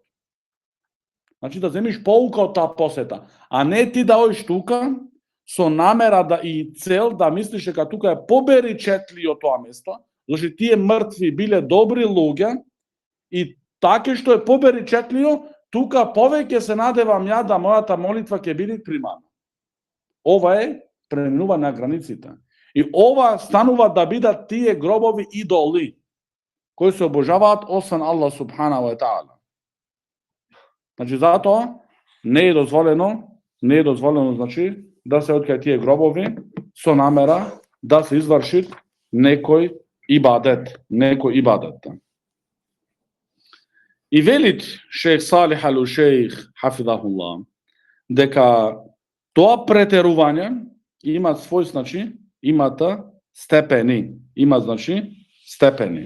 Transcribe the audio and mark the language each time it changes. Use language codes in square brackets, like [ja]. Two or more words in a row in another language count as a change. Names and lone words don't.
[mk] Значи, да земиш поука од таа посета, а не ти да одиш тука со намера и цел да мислиш дека тука е поберичетли од тоа место, зашто тие мртви биле добри луѓе и таке што е поберичетлио, тука повеќе се надевам ја да мојата молитва ќе биде примана. Ова е преминување на границите. И ова станува да бидат тие гробови идоли, кои се обожаваат освен [ar] الله سبحانه وتعالى. [mk] Значи, затоа не е дозволено, значи, да се откај тие гробови со намера да се изврши некој ибадет. И велит шејх Салих ал-Ушейх хафидахуллах дека тоа претерување има свој, значи, степени.